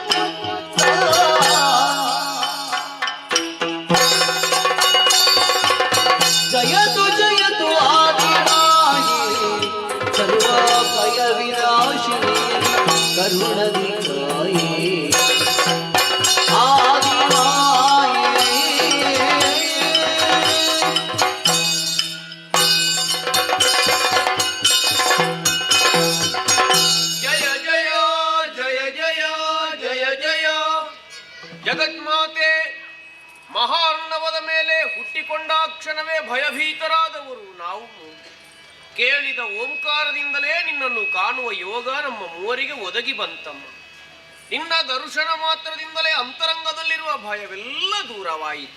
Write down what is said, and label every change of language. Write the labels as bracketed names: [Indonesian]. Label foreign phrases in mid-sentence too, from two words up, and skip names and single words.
[Kannada] ಜಯತು ಜಯತು ಆದಿಮಾಯೇ ಸರ್ವ ಭಯ ವಿನಾಶಿನಿ ಕರುಣದಿ ಕಾಯೇ ಆದಿಮಾಯೇ ಜಯ ಜಯ ಜಯ ಜಯ ಜಯ ಜಯ ಜಗನ್ಮಾತೆ ಮಹಾರ್ಣವದ ಮೇಲೆ ಹುಟ್ಟಿಕೊಂಡ ಕ್ಷಣವೇ ಭಯಭೀತರಾದವರು ನಾವು. ಕೇಳಿದ ಓಂಕಾರದಿಂದಲೇ ನಿನ್ನನ್ನು ಕಾಣುವ ಯೋಗ ನಮ್ಮ ಮೂವರಿಗೆ ಒದಗಿ ಬಂತಮ್ಮ. ನಿನ್ನ ದರ್ಶನ ಮಾತ್ರದಿಂದಲೇ ಅಂತರಂಗದಲ್ಲಿರುವ ಭಯವೆಲ್ಲ ದೂರವಾಯಿತು.